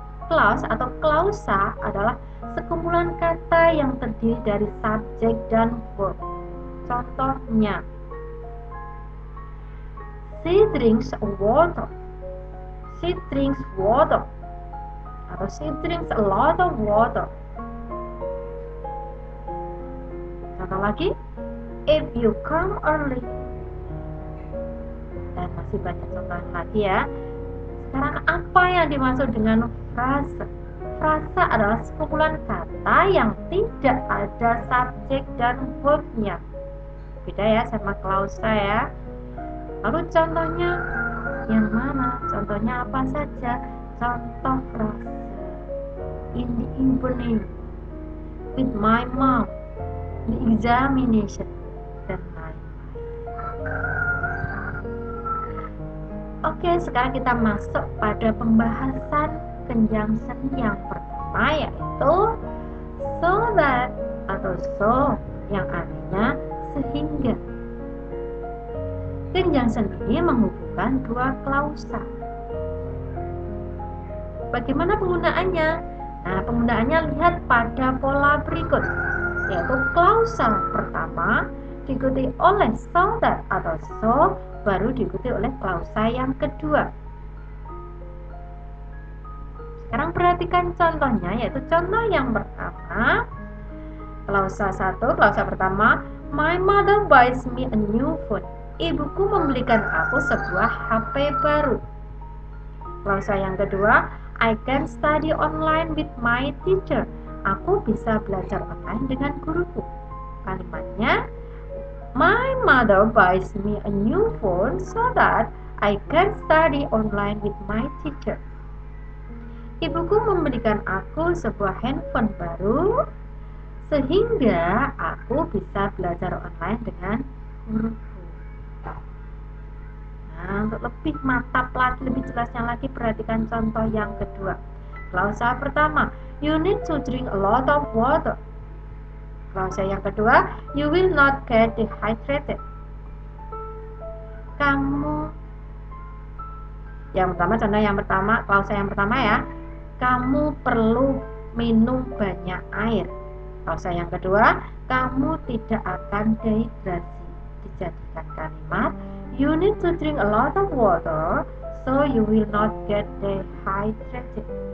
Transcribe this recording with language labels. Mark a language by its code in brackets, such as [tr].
[id] Clause atau klausa adalah sekumpulan kata yang terdiri dari subjek dan verb. Contohnya, [en] she drinks water. She drinks water. [id] Atau [en] she drinks a lot of water. [id] Contoh lagi, [en] if you come early. [id] Dan masih banyak contoh lagi ya. Sekarang apa yang dimaksud dengan frase? Frase adalah sekumpulan kata yang tidak ada subjek dan verbnya. Beda ya sama klausa ya. Lalu contohnya yang mana? Contohnya apa saja? Contoh frase. [en] In the evening, with my mom, the examination, [id] dan lain-lain. Oke, sekarang kita masuk pada pembahasan conjunction yang pertama, yaitu so that atau so, yang artinya sehingga. Conjunction ini menghubungkan dua klausa. Bagaimana penggunaannya? Nah, penggunaannya lihat pada pola berikut, yaitu klausa pertama diikuti oleh so that atau so, baru diikuti oleh klausa yang kedua. Sekarang perhatikan contohnya, yaitu contoh yang pertama, klausa 1, klausa pertama, [en] my mother buys me a new phone. [id] Ibuku membelikan aku sebuah HP baru. Klausa yang kedua, [en] I can study online with my teacher. [id] Aku bisa belajar online dengan guruku. Kalimatnya, [en] my mother buys me a new phone so that I can study online with my teacher. [id] Ibuku membelikan aku sebuah handphone baru sehingga aku bisa belajar online dengan guruku. Nah, untuk lebih mantap lagi, lebih jelasnya lagi, perhatikan contoh yang kedua. Klausa pertama, [en] you need to drink a lot of water. [id] Klausa yang kedua, [en] you will not get dehydrated. [id] Contoh yang pertama, klausa yang pertama ya. Kamu perlu minum banyak air. Klausa yang kedua, kamu tidak akan dehidrasi. Dijadikan kalimat, [en] you need to drink a lot of water so you will not get dehydrated.